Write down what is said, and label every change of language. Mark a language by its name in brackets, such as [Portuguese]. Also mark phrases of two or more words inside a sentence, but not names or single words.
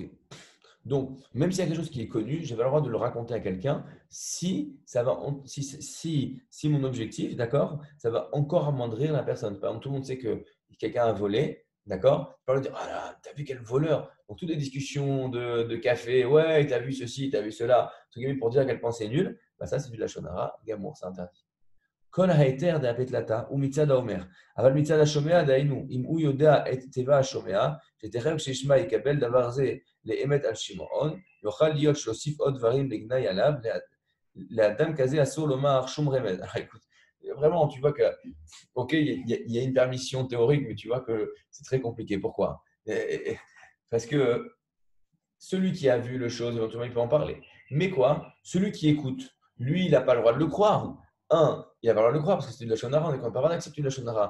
[French] Donc, même s'il y a quelque chose qui est connu, j'ai pas le droit de le raconter à quelqu'un si ça va, si mon objectif, d'accord, ça va encore amoindrir la personne. Par exemple, tout le monde sait que quelqu'un a volé, d'accord? Je peux pas lui dire, ah là, t'as vu quel voleur? Donc, toutes les discussions de café, ouais, t'as vu ceci, t'as vu cela, tout pour dire à quel point c'est nul, bah ça, c'est du [Hebrew] לשון הרע, גמור, [French] c'est interdit. [Hebrew] כל ההיתר דאפת לתה הוא מצד האומר, אבל מצד השומע דהיינו, אם הוא יודע את טבע השומע, שתכף כשישמע יקבל דבר זה לאמת על שמעון, יוכל להיות שיוסיף עוד דברים לגנאי עליו, לאדם כזה אסור לומר שום רמז. [French] Écoute, vraiment, tu vois que, ok, il y a une permission théorique, mais tu vois que c'est très compliqué. Pourquoi? Parce que celui qui a vu le chose, éventuellement, il peut en parler. Mais quoi? Celui qui écoute, lui, il n'a pas le droit de le croire. Un, il n'a pas le droit de le croire parce que c'est du Lachonara, on est quand même pas que c'est du Lachonara.